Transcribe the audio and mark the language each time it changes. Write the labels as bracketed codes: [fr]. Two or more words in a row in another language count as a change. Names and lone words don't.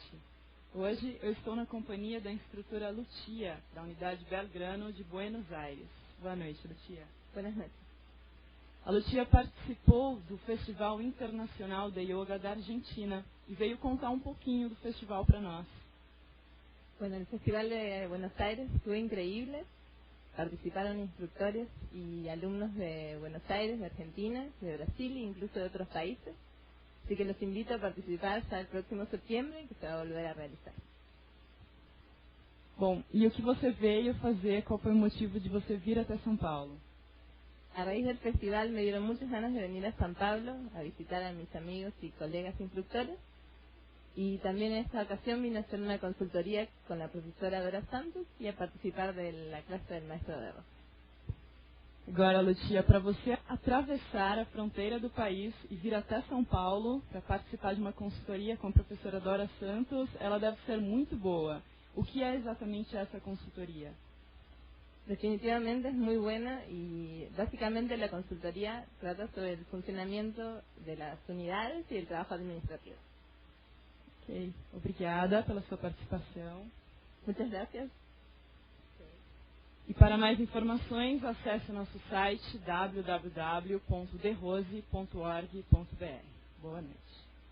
[pt] Hoje eu estou na companhia da instrutora Lucia, da Unidade Belgrano de Buenos Aires. Boa noite, Lucia. Boa noite. A Lucia participou do Festival Internacional de Yoga da Argentina e veio contar um pouquinho do festival para nós. [es] Bueno, el Festival de Buenos Aires fue increíble. Participaron instructores y alumnos de Buenos Aires, de Argentina, de Brasil e incluso de otros países. Así que los invito a participar hasta el próximo septiembre, que se va a volver a realizar. [pt] Bom, e o que você veio fazer? Qual foi o motivo de você vir até São Paulo? [es] A raíz del festival me dieron muchas ganas de venir a San Pablo a visitar a mis amigos y colegas instructores. Y también en esta ocasión vine a hacer una consultoría con la profesora Dora Santos y a participar de la clase del maestro de Rosa. [pt] Agora, Lucia, para você atravessar a fronteira do país e vir até São Paulo para participar de uma consultoria com a professora Dora Santos, ela deve ser muito boa. O que é exatamente essa consultoria? [es] Definitivamente es muy buena y básicamente la consultoría trata sobre el funcionamiento de las unidades y el trabajo administrativo. [pt] Ok, obrigada pela sua participação. [es] Muchas gracias. [pt] E para mais informações, acesse nosso site www.derose.org.br. Boa noite.